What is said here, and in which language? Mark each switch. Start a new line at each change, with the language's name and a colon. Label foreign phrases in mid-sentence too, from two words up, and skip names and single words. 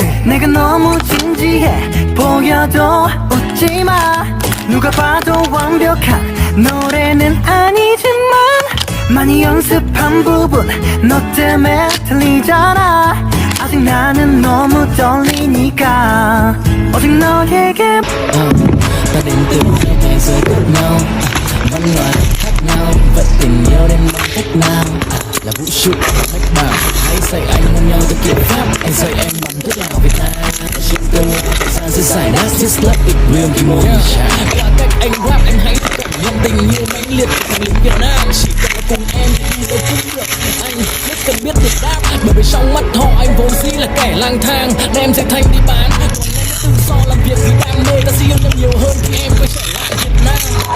Korean: 내가 너무 진지해 보여도 웃지마. 누가 봐도 완벽한 노래는 아니지만 많이 연습한 부분 너 때문에 틀리잖아. 아직 나는 너무 떨리니까. 오직 너에게
Vietnamese: ta đến từ hai thế giới khác nhau, văn hóa khác nhau, vậy tình yêu đến bằng cách nào? Là vũ trụ mách bảo hãy dạy anh hôn nhau theo kiểu pháp, anh dạy em bằng thuốc lào Việt Nam. Chỉ từ thời gian sẽ giải đáp
English: just let it real
Vietnamese: khi môi qua cách anh rap em hãy cảm nhận tình yêu mãnh liệt của thằng lính Việt Nam. Chỉ cần là cùng em thì đâu cũng được, anh rất cần biết được đáp, bởi vì trong mắt họ anh vốn dĩ là kẻ lang thang, đem dệt thành đi bán. Tự do làm việc vì đam mê, ta sẽ yêu nhau nhiều hơn khi em quay trở lại Việt Nam.